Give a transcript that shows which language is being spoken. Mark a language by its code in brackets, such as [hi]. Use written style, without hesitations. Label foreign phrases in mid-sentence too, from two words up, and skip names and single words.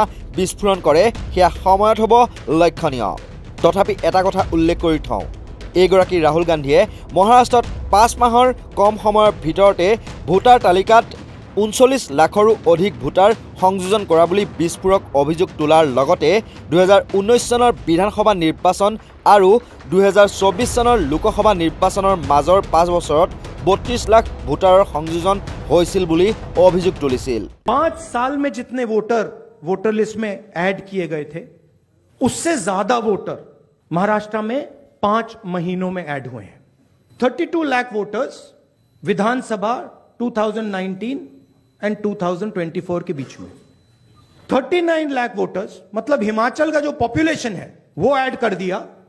[as] বিস্ফোৰণ কৰে সেয়া সময়ত হ'ব লক্ষণীয় তথাপি এটা কথা উল্লেখ কৰি থওঁ এইগৰাকী ৰাহুল গান্ধীয়ে মহাৰাষ্ট্ৰত 5 মাহৰ কম সময়ৰ ভিতৰতে ভোটাৰ তালিকাত 39 লাখৰো অধিক ভোটাৰ সংযোজন কৰা বুলি বিস্ফোৰক অভিযোগ তোলাৰ লগতে 2019 চনৰ বিধানসভা নিৰ্বাচন আৰু 2024 চনৰ লোকসভা নিৰ্বাচনৰ মাজৰ 5 বছৰত 32 লাখ ভোটাৰৰ সংযোজন হৈছিল বুলি অভিযোগ তুলিছিল [hi] 5 साल में जितने वोटर लिस्ट में ऐड किए गए थे उससे ज्यादा वोटर महाराष्ट्र में 5 महीनों में ऐड हुए हैं 32 लाख वोटर्स विधानसभा 2019 एंड 2024 के बीच में 39 लाख वोटर्स मतलब हिमाचल का जो पॉपुलेशन है वो ऐड कर दिया